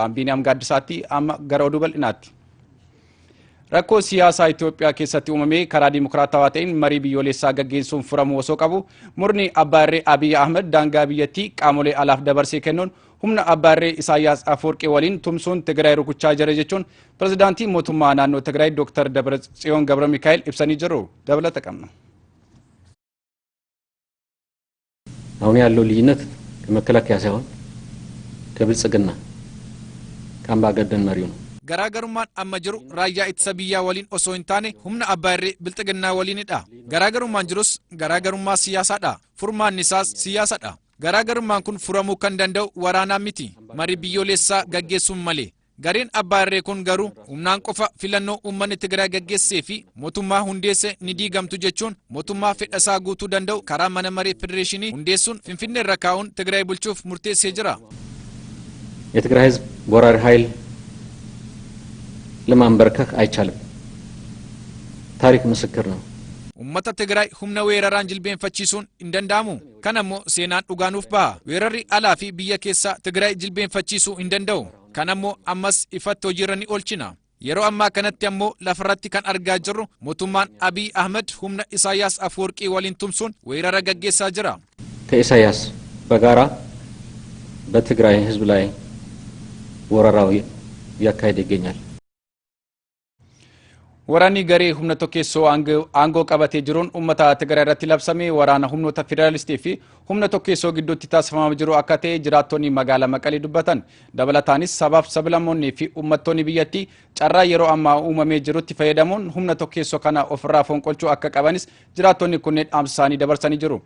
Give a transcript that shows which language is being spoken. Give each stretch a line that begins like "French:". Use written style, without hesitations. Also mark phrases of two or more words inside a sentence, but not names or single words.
Oromo: Biiniyaam Gaaddisaatti amma gara oduu bal'inaatti. Rakkoo siyaasaa Itoophiyaa keessatti uumamee karaa dimokiraatawaa ta'een marii biyyoolessaa gaggeessuun furamuu osoo qabu murni Abbaa Irree Abiy Ahmed daangaa biyyattii qaamolee alaaf dabarsee kennuun humna Abbaa Irree Isaayyaas Afwerqii waliin tumsuun Tigraay rukuchaa jira jechuun pirezidaantii mootummaa naannoo Tigraay Dr. Dabratsiyoon Gabramikaa'el ibsanii jiru. Dabalata qabna.
Amharic: አሁን ያለው ልዩነት ከመከላከያ ሳይሆን ከብልጽግና ከአምባገነን መሪው ነው።
Oromo: Garaagarummaan amma jiru raayyaa ittisa biyyaa waliin osoo hin taane humna Abbaa Irree bilxiginnaa waliinidha. Garaagarummaan jirus garaagarummaa siyaasaadha. Furmaanni isaas siyaasadha. Garaagarummaan kun furamuu kan danda'u waraanaan miti. Marii biyyoolessaa gaggeessuun malee. Gareen Abbaa Irree kun garuu humnaan qofa filannoo uummanni Tigraay gaggeessee fi mootummaa hundeesse ni diigamtu jechuun mootummaa fedhasaa guutuu danda'u karaa mana maree federeeshinii hundeessuun Finfinnee irra kaa'uun Tigraay bulchuuf murteessee jira.
Amharic: የትግራይ ህዝብ ወራሪ ኃይል ለማንበርከክ አይቻልም። ታሪክ ምስክር ነው።
Oromo: Uummata Tigraay humna weeraraan jilbeenfachiisuun hin danda'amu. Kana immoo seenaan dhugaanuuf baha. Weerarri alaa fi biyya keessaa Tigraay jilbeenfachiisuu hin danda'u. Kana immoo ammas ifatti hojiirra ni oolchina. Yeroo ammaa kanatti ammoo lafarratti kan argaa jirru mootummaan Abiy Ahmed humna Isaayyaas Afwerqii waliin tumsuun weerara gaggeessaa jira.
Amharic: ከኢሳያስ በጋራ በትግራይ ህዝብ ላይ ወረራው ያካሄደ ይገኛል።
Oromo: Waraanni garee humna tokkeessoo aangoo qabatee jiruun uummata Tigraay irratti labsamee waraana humnoota federaalistii fi humna tokkeessoo gidduutti taasifamaa jiru akka ta'e jiraattonni magaalaa Maqalee dubbatan. Dabalataanis sabaaf sablammoonnii fi uummattoonni biyyattii carraa yeroo ammaa uumamee jirutti fayyadamuun humna tokkeessoo kana ofirraa fonqolchuu akka qabanis jiraattonni kunneen dhaamsa isaanii dabarsanii jiru.